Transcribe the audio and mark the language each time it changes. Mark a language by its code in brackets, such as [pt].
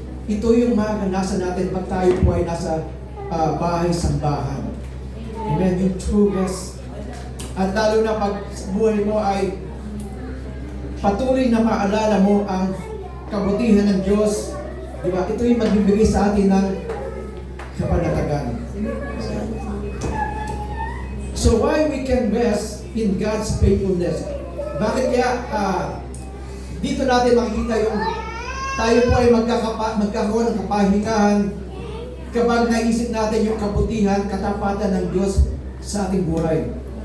[tl] Ito yung maranasan natin pag tayo po ay nasa bahay-sambahan. Amen, yung [en] true rest. [tl] At lalo na pag buhay mo ay patuloy na maalala mo ang kabutihan ng Diyos, di ba? Ito yung magbibigay sa atin ng kapanatagan. [en] So why we can rest in God's faithfulness? [tl] Bakit kaya dito natin makikita yung tayo po ay magkakaroon ng kapahingahan kapag naisip natin yung kabutihan, katapatan ng Diyos sa ating buhay.